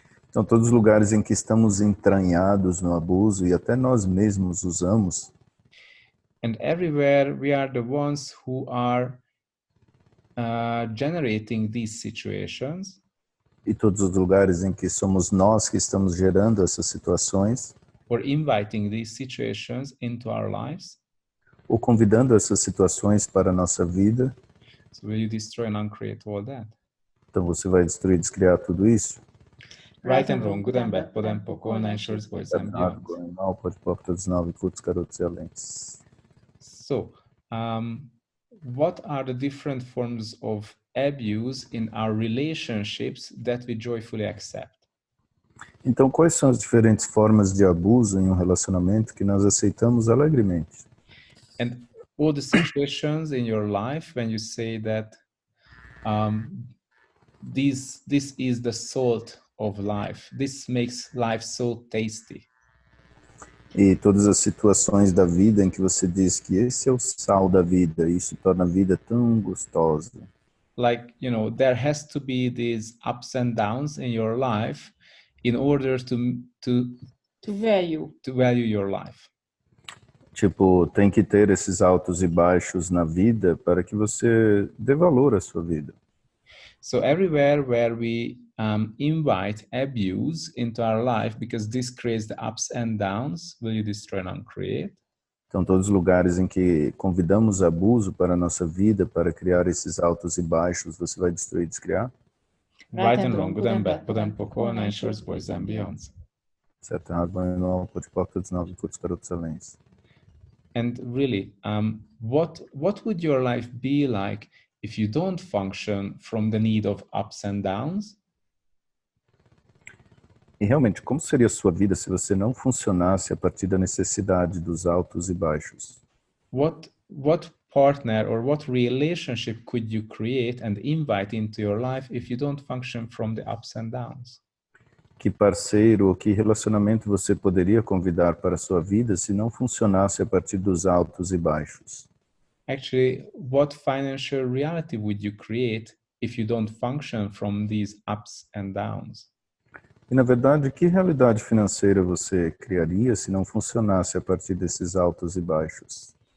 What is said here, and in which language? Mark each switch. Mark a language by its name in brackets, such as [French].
[Portuguese] Então, todos os lugares em que estamos entranhados no abuso e até nós mesmos usamos. [English] And everywhere we are the ones who are generating these situations. [Portuguese] E todos os lugares em que somos nós que estamos gerando essas situações. [English] Or inviting these situations into our lives. [Portuguese] Ou convidando essas situações para a nossa vida. [English] So will you destroy and uncreate all that? [Portuguese] Então você vai destruir e descriar tudo isso? [English] Right and wrong, good and bad, pode and pouco, nine shorts, boys and beyond. [Portuguese] Mal, pode pouco, todos nove, curtos, garotos e alentes. [English] So, what are the different forms of abuse in our relationships that we joyfully accept? [Portuguese] Então, quais são as diferentes formas de abuso em um relacionamento que nós aceitamos alegremente? [English] And all the situations in your life when you say that this is the salt of life, this makes life so tasty. [Portuguese] E todas as situações da vida em que você diz que esse é o sal da vida, isso torna a vida tão gostosa. [English] Like, you know, there has to be these ups and downs in your life in order to value your life. [Portuguese] Tipo, tem que ter esses altos e baixos na vida para que você dê valor à sua vida. [English] So everywhere where we invite abuse into our life, because this creates the ups and downs, will you destroy and uncreate? [Portuguese] Então, todos os lugares em que convidamos abuso para a nossa vida, para criar esses altos e baixos, você vai destruir e descriar? [English] Right and wrong, good and bad, pode and pouco, nine shorts, boys and beyonds. [Portuguese] Certo, errado, bom e mal, pode pouco, todos nove, curtos, garotos e alentes. [English] And really, what would your life be like if you don't function from the need of ups and downs? [Portuguese] E realmente, como seria a sua vida se você não funcionasse a partir da necessidade dos altos e baixos? [English] What partner or what relationship could you create and invite into your life if you don't function from the ups and downs? [Portuguese] Que parceiro ou que relacionamento você poderia convidar para a sua vida se não funcionasse a partir dos altos e baixos? [English] Actually, what financial reality would you create if you don't function from these ups and downs? [Portuguese] E, na verdade, que realidade financeira você criaria se não funcionasse a partir desses altos e baixos?